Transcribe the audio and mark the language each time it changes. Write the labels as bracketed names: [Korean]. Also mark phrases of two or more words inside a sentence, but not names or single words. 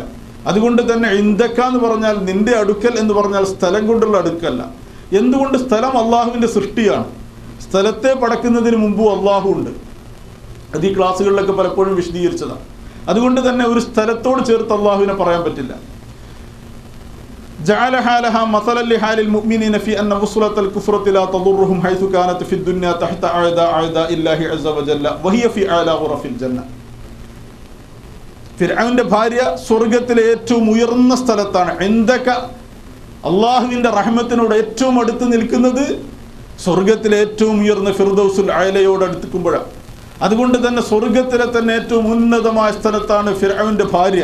[Malayalam] അതുകൊണ്ട് തന്നെ ഇൻദക എന്ന് പറഞ്ഞാൽ നിന്റെ അടുക്കൽ എന്ന് പറഞ്ഞാൽ സ്ഥലം കൊണ്ടുള്ള അടുക്കല്ല. എന്തുകൊണ്ട്? സ്ഥലം അള്ളാഹുവിൻ്റെ സൃഷ്ടിയാണ്. സ്ഥലത്തെ പടക്കുന്നതിന് മുമ്പും അള്ളാഹു ഉണ്ട്. അത് ഈ ക്ലാസ്സുകളിലൊക്കെ പലപ്പോഴും വിശദീകരിച്ചതാണ്. അതുകൊണ്ട് തന്നെ ഒരു സ്ഥലത്തോട് ചേർത്ത് അള്ളാഹുവിനെ പറയാൻ പറ്റില്ല. [Arabic] جعل حالها مثلا لحال المؤمنين في أن وصلة الكفرة لا تضرهم حيث كانت في الدنيا تحت أعداء الله عز وجل وهي في أعلى غرف الجنة. [Malayalam] ഫിർഔന്റെ ഭാര്യ സ്വർഗത്തിലെ ഏറ്റവും ഉയർന്ന സ്ഥലത്താണ്. ഇൻദക, അള്ളാഹുവിൻ്റെ റഹ്മത്തിനോട് ഏറ്റവും അടുത്ത് നിൽക്കുന്നത് സ്വർഗത്തിലെ ഏറ്റവും ഉയർന്ന ഫിർദൗസുൽ അഅലയോട് അടുത്തുമ്പോഴാണ്. അതുകൊണ്ട് തന്നെ സ്വർഗത്തിലെ തന്നെ ഏറ്റവും ഉന്നതമായ സ്ഥലത്താണ് ഫിർഔന്റെ ഭാര്യ.